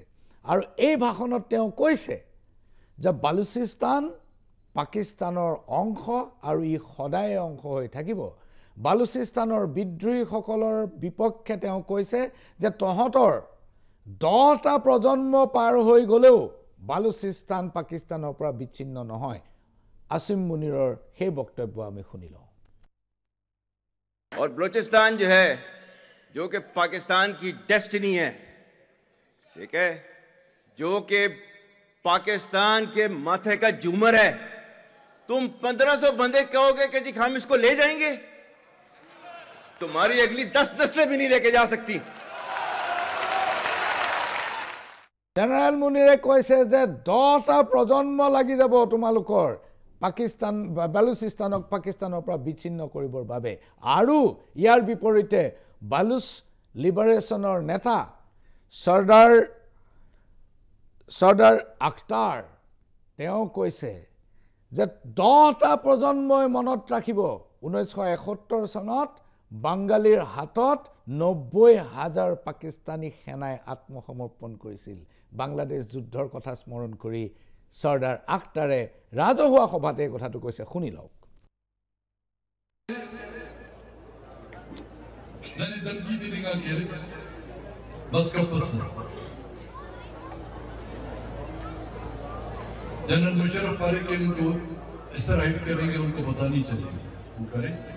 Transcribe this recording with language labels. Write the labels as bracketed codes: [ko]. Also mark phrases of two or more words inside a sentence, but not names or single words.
[as] আৰু এই ভাষণত তেওঁ কৈছে যে বালুচিস্তান পাকিস্তানৰ অংশ আৰু ই সদায় অংশ হৈ থাকিব বালুচিস্তানৰ বিদ্ৰোহীসকলৰ বিপক্ষে তেওঁ কৈছে যে তহঁতৰ 10টা প্ৰজন্ম পাৰ হৈ গলেও বালুচিস্তান পাকিস্তানৰ পৰা বিচ্ছিন্ন নহয় আসিম মুনিৰৰ সেই বক্তব্য আমি শুনি লওঁ [hi] और बलूचिस्तान जो है जो कि पाकिस्तान की डेस्टिनी है ठीक है जो कि पाकिस्तान के माथे का झूमर है तुम 1500 बंदे कहोगे कि जी हम इसको ले जाएंगे तुम्हारी अगली 10 नस्लें भी नहीं लेके जा सकती [as] জেনাৰেল মুনিৰে কৈছে যে 10টা প্ৰজন্ম লাগি যাব তোমালোকৰ পাকিস্তান বালুচিস্তানক পাকিস্তানৰ পৰা বিচ্ছিন্ন কৰিবৰ বাবে আৰু ইয়াৰ বিপৰীতে বালুচ লিবাৰেশনৰ নেতা সৰ্দাৰ আখতাৰ তেওঁ কৈছে যে 10টা প্ৰজন্মই মনত ৰাখিব 1971 চনত বাঙালীৰ হাতত 90,000 পাকিস্তানী সেনাই আত্মসমৰ্পণ কৰিছিল বাংলাদেশ যুদ্ধৰ কথা স্মৰণ কৰি সৰ্দাৰ আখতাৰে ৰাজহুৱা সভাতে কথাটো কৈছে শুনি লওক [hi] जनरल मुशर्रफ फारूक के उनको इस तरह हिट करेंगे उनको पता नहीं चलेगा वो करें